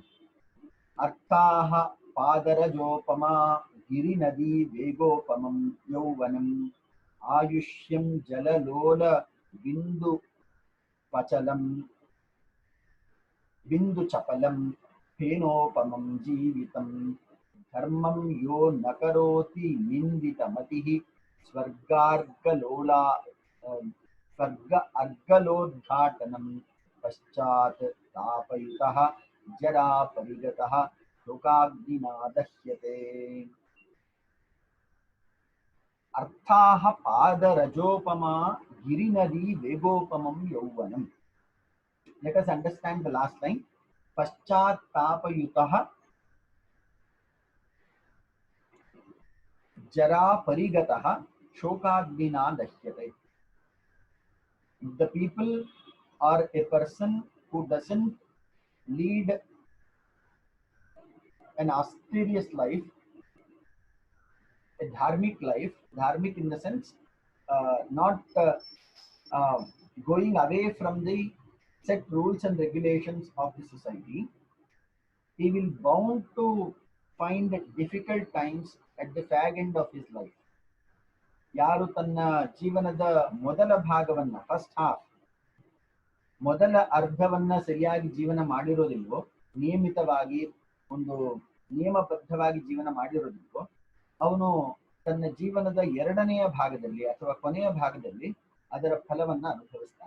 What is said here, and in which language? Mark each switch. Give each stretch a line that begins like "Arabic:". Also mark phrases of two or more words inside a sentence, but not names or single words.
Sanskrit: ಅರ್ಥಾಹ ಪಾದರಜೋಪಮ ಗಿರಿ ನದಿ ವೇಗೋಪಮಂ ಯೌವನಂ ಆಯುಷ್ಯಂ ಜಲಲೋಲ ಬಿಂದು ಪಚಲಂ ಬಿಂದು ಚಪಲಂ ಫೇನೋಪಮಂ ಜೀವಿತಂ ಧರ್ಮಂ ಯೋ ನ ಕರೋತಿ ನಿಂದಿತ ಮತಿಃ ಸ್ವರ್ಗ ಅರ್ಗಲೋದ್ಘಾಟನಂ ಪಶ್ಚಾತ್ ತಾಪಯುತಃ ಜರಾ ಪರಿಗತಃ ಶೋಕಾಗ್ನಿನಾ ದಹ್ಯತೆ. ಅರ್ಥಾಹ ಪಾದರಜೋಪಮಾ ಗಿರಿನದಿ ವೇಗೋಪಮಂ ಯೌವನಂ.
English: Let us understand the last line.
Sanskrit: ಪಶ್ಚಾತ್ ತಾಪಯುತಃ ಜರಾ ಪರಿಗತಃ ಶೋಕಾಗ್ನಿನಾ ದಹ್ಯತೆ.
English: The people or a person who doesn't lead an austerious life, a dharmic life, dharmic in the sense not going away from the set rules and regulations of the society, he will bound to find difficult times at the fag end of his life.
Kannada: ಯಾರು ತನ್ನ ಜೀವನದ ಮೊದಲ ಭಾಗವನ್ನ,
English: first half,
Kannada: ಮೊದಲ ಅರ್ಧವನ್ನ ಸರಿಯಾಗಿ ಜೀವನ ಮಾಡಿರೋದಿಲ್ವೋ, ನಿಯಮಿತವಾಗಿ ಒಂದು ನಿಯಮಬದ್ಧವಾಗಿ ಜೀವನ ಮಾಡಿರೋದಿಲ್ವೋ, ಅವನು ತನ್ನ ಜೀವನದ ಎರಡನೆಯ ಭಾಗದಲ್ಲಿ ಅಥವಾ ಕೊನೆಯ ಭಾಗದಲ್ಲಿ ಅದರ ಫಲವನ್ನ ಅನುಭವಿಸ್ತಾನೆ.